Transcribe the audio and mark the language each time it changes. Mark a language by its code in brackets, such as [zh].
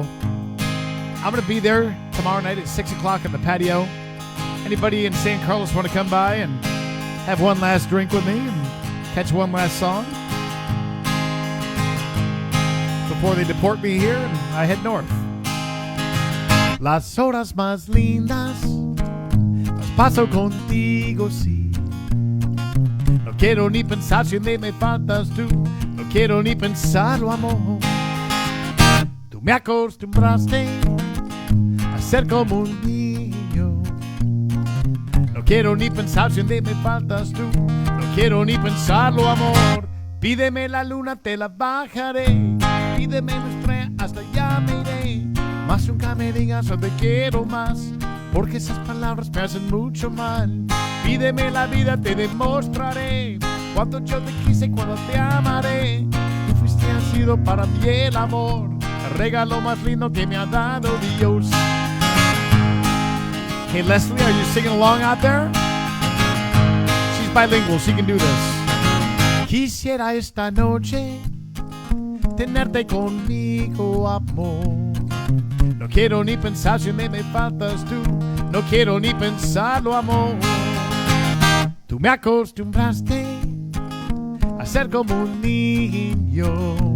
[en] I'm going to be there tomorrow night at 6 o'clock on the patio. Anybody in San Carlos want to come by and have one last drink with me and catch one last song before they deport me here and I head north? [es] Las horas más lindas las paso contigo, sí. No quiero ni pensar si un día me faltas tú. No quiero ni pensarlo, amor. Tu me acostumbraste a ser como un niño. No quiero ni pensar si un día me faltas tú. No quiero ni pensarlo, amor. Pídeme la luna, te la bajaré. Pídeme una estrella, hasta allá me iré. Más nunca me digas o te quiero más, porque esas palabras me hacen mucho mal. Pídeme la vida, te demostraré cuánto yo te quise y cuánto te amaré. Tú fuiste y has sido para mí el amor, el regalo más lindo que me ha dado Dios. [en] Hey Leslie, are you singing along out there? She's bilingual, she can do this. [es] Quisiera esta noche tenerte conmigo, amor. No quiero ni pensar si me faltas tú. No quiero ni pensarlo, amor. Tú me acostumbraste a ser como un niño.